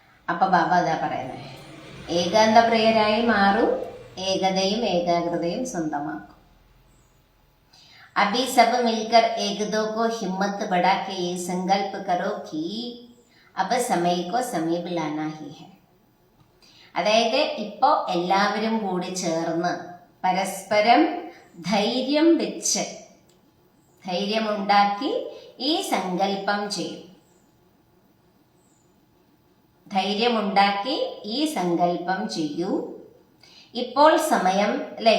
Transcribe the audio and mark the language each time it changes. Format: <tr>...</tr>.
<ml>അപ്പൊ ബാബ അതാ പറയുന്നത്, ഏകാന്തപ്രിയരായി മാറും, ഏകതയും ഏകാഗ്രതയും സ്വന്തമാക്കും.</ml> <hi>अभी सब मिलकर एक दो को हिम्मत बढ़ा के ये संकल्प करो कि अब समय को समीप लाना ही है.</hi> <ml>അതായത് ഇപ്പോ എല്ലാവരും കൂടി ചേർന്ന് പരസ്പരം ധൈര്യമുണ്ടാക്കി ഈ സങ്കല്പം ചെയ്യും. ധൈര്യമുണ്ടാക്കി ഈ സങ്കല്പം ചെയ്യൂ. ഇപ്പോൾ സമയം അല്ലെ?</ml>